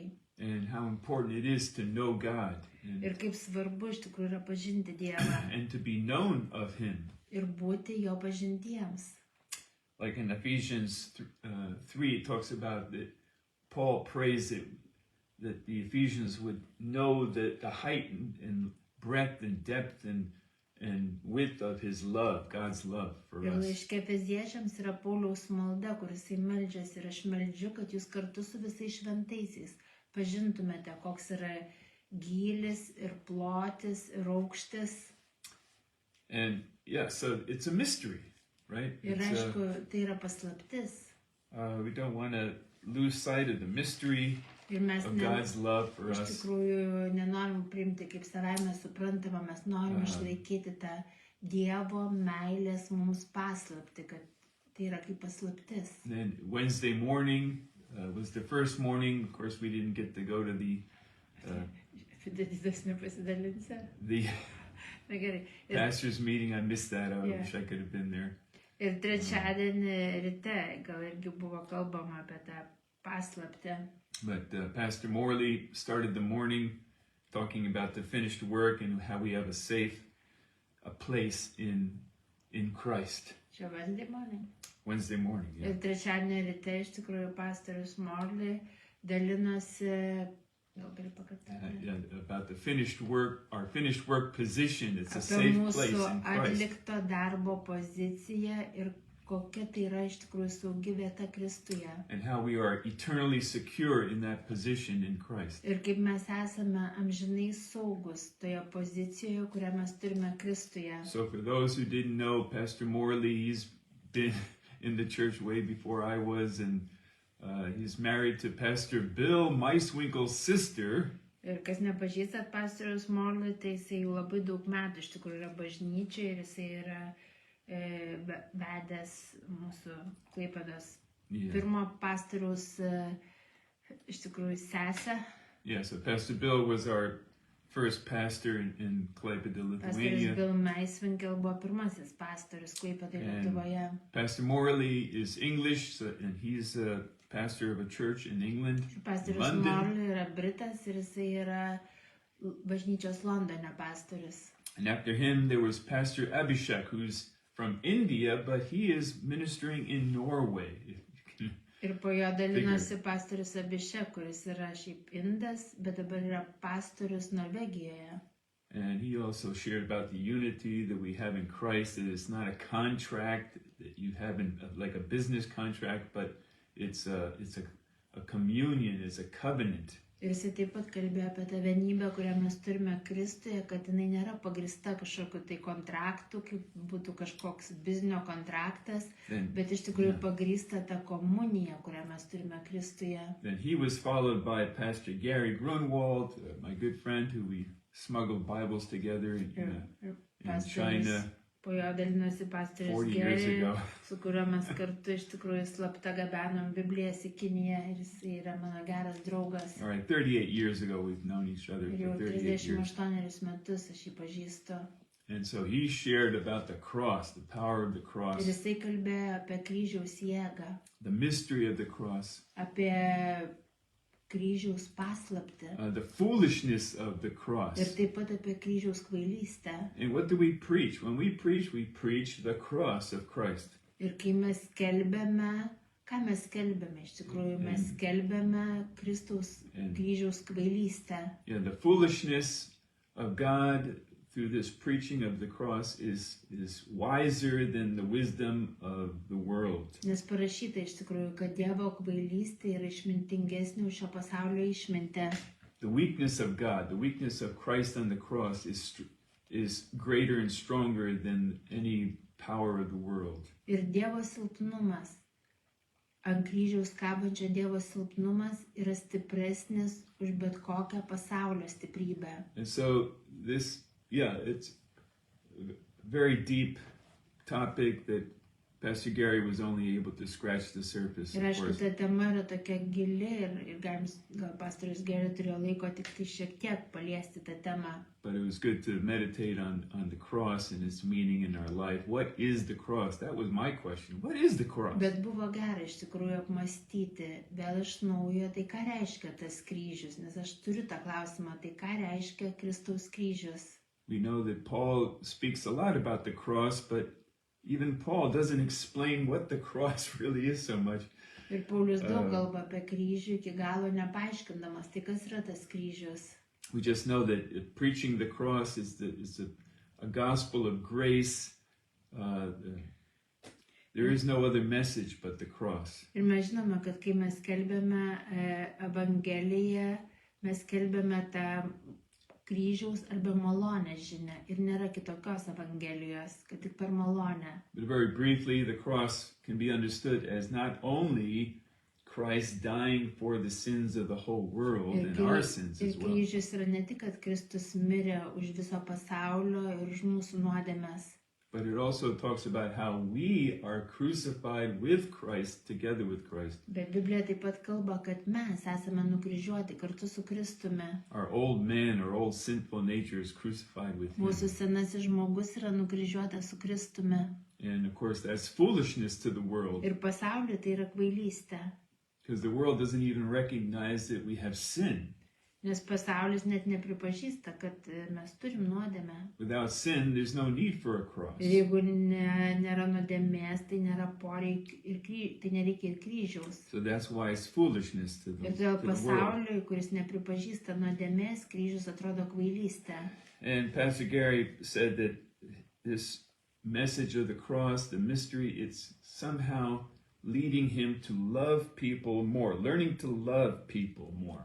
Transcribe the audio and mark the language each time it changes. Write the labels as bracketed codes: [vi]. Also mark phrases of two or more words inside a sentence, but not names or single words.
[en] And how important it is to know God. [lt] Ir kaip svarbu iš tikrųjų yra pažinti Dievą. [en] And to be known of Him. [lt] Ir būti jo pažintiems. [en] Like in Ephesians 3, it talks about that Paul prays that the Ephesians would know that the height and breadth and depth and width of His love, God's love for [lt] ir [en] us. [lt] Ir laiške Efeziečiams yra Pauliaus malda, kuris meldžiasi ir aš meldžiu, kad jūs kartu su visais šventaisiais pažintumėte, koks yra gylis ir plotis ir aukštis. [en] And yeah, so it's a mystery, right? [lt] Ir aišku, tai yra paslaptis. [en] We don't want to lose sight of the mystery of God's love for us. [lt] Iš tikrųjų nenorim priimti kaip savaime suprantamą, mes norim išlaikyti tą Dievo meilės mums paslaptį, kad tai yra kaip paslaptis. [en] And then Wednesday morning was the first morning. Of course, we didn't get to go to the pastor's meeting. I missed that. I wish I could have been there. [lt] Ir trečiadienį ryte gal irgi buvo kalbama apie tą paslaptį. [en] But Pastor Morley started the morning talking about the finished work and how we have a place in Christ. [lt] Čia [en] Wednesday morning. Wednesday morning, yeah. [lt] Ir trečiadienį ryte iš tikrųjų pastorius Morley dalinosi, gal gali pakartoti, [en] About the finished work, our finished work position. It's a [lt] apie [en] safe place [lt] mūsų [en] in Christ. [lt] atlikto darbo poziciją ir kokia tai yra iš tikrųjų saugi vieta Kristuje. [en] And how we are eternally secure in that position in Christ. [lt] Ir kaip mes esame amžinai saugus toje pozicijoje, kurią mes turime Kristuje. [en] So for those who didn't know, Pastor Morley, he's been in the church way before I was, and he's married to Pastor Bill Meiswinkle's sister. [lt] Ir kas nepažįstat pastoriaus Morley, tai jisai jau labai daug metų iš tikrųjų yra bažnyčioje ir jisai yra vedęs mūsų Klaipėdos pirmo pastoriaus iš tikrųjų sesę. [en] Yeah, so Pastor Bill was our first pastor in Klaipėda, [lt] Pastorius [en] Lithuania. [lt] Bill Meiswinkle buvo pirmasis pastorius Klaipėdoje, Lietuvoje. [en] Pastor Morley is English, and he's a pastor of a church in England, [lt] Pastorius [en] London. [lt] Morley yra britas ir jisai yra bažnyčios Londone pastorius. [en] And after him, there was Pastor Abhishek, who's from India, but he is ministering in Norway. [lt] Ir po jo dalinosi pastorius Abhishek, kuris yra šiaip indas, bet dabar yra pastorius Norvegijoje. [en] And he also shared about the unity that we have in Christ, that it's not a contract that you have like a business contract, but it's a communion, it's a covenant. [lt] Ir jisai taip pat kalbėjo apie tą vienybę, kurią mes turime Kristuje, kad jinai nėra pagrįsta kažkokiu tai kontraktu, kaip būtų kažkoks biznio kontraktas, bet iš tikrųjų pagrįsta ta komunija, kurią mes turime Kristuje. [en] Then he was followed by Pastor Gary Grunwald, my good friend, who we smuggled Bibles together in China. [lt] Po jo dalinosi pastorius Gary, su kuriuo mes kartu iš tikrųjų slapta gabenom Biblijas į Kiniją ir jis yra mano geras draugas. [en] All right, 38 years ago we've known each other [lt] Ir jau [en] for 38 years. [lt] 38 metus aš jį pažįstu. [en] And so he shared about the cross, the power of the cross, [lt] Ir jisai kalbėjo apie kryžiaus jėgą, [en] the mystery of the cross, [lt] apie kryžiaus paslaptį [en] the foolishness of the cross. [lt] ir taip pat apie kryžiaus kvailystę. [en] And what do we preach? When we preach the cross of Christ. [lt] Ir kai mes skelbiame, ką mes skelbiame? Iš tikrųjų, mes skelbiame Kristaus kryžiaus kvailystę. [en] Yeah, the foolishness of God through this preaching of the cross is wiser than the wisdom of the world. [lt] Nes parašyta iš tikrųjų, kad Dievo kvailystė yra išmintingesnė už šio pasaulio išmintę. [en] The weakness of God, the weakness of Christ on the cross is greater and stronger than any power of the world. [lt] Ir Dievo silpnumas, ant kryžiaus kabančio Dievo silpnumas yra stipresnis už bet kokią pasaulio stiprybę. [en] And so it's a very deep topic that Pastor Gary was only able to scratch the surface. [lt] Ir aišku, ta tema yra tokia gili ir gal pastorius Gary turėjo laiko tik tai šiek tiek paliesti tą temą. [en] But it was good to meditate on the cross and its meaning in our life. What is the cross? That was my question. What is the cross? [lt] Bet buvo gera iš tikrųjų apmastyti vėl iš naujo, tai ką reiškia tas kryžius, nes aš turiu tą klausimą, tai ką reiškia Kristaus kryžius. [en] We know that Paul speaks a lot about the cross, but even Paul doesn't explain what the cross really is so much. [lt] Ir Paulius daug kalba apie kryžių, iki galo nepaaiškindamas, tai kas yra tas kryžius. [en] We just know that preaching the cross is a gospel of grace. There is no other message but the cross. [lt] Ir mes žinome, kad kai mes skelbiame Evangeliją, mes skelbiame tą kryžiaus arba malonės žinia ir nėra kitokios Evangelijos, kad tik per malonę. [en] But very briefly, the cross can be understood as not only Christ dying for the sins of the whole world and our sins as well. [lt] Ir kryžius yra ne tik, kad Kristus mirė už viso pasaulio ir už mūsų nuodėmes. [en] But it also talks about how we are crucified with Christ, together with Christ. [lt] Bet Biblija taip pat kalba, kad mes esame nukryžiuoti kartu su Kristumi. [en] Our old man, our old sinful nature is crucified with him. [lt] Mūsų senasis žmogus yra nukryžiuotas su Kristumi. [en] And of course, that's foolishness to the world. [lt] Ir pasaulyje tai yra kvailystė. [en] Because the world doesn't even recognize that we have sin. [lt] Nes pasaulis net nepripažįsta, kad mes turim nuodėmę. [en] Without sin, there's no need for a cross. [lt] Ir jeigu nėra nuodėmės, tai nėra tai nereikia ir kryžiaus. [en] So that's why it's foolishness to [lt] Ir [en] the [lt] todėl [en] world. [lt] pasauliui, kuris nepripažįsta nuodėmės, kryžius atrodo kvailystė. [en] And Pastor Gary said that this message of the cross, the mystery, it's somehow leading him to love people more, learning to love people more.